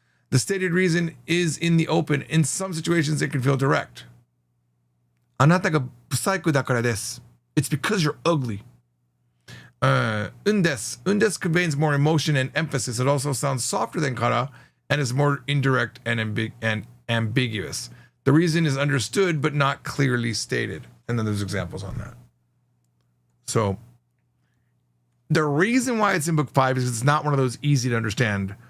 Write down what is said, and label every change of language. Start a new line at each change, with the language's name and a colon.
English: The stated reason is in the open. In some situations, it can feel direct.
Japanese: あなたが不細工だからです.
English: It's because you're ugly. Undes conveys more emotion and emphasis. It also sounds softer than kara and is more indirect and ambiguous. The reason is understood but not clearly stated. And then there's examples on that. So the reason why it's in book 5 is it's not one of those easy to understand.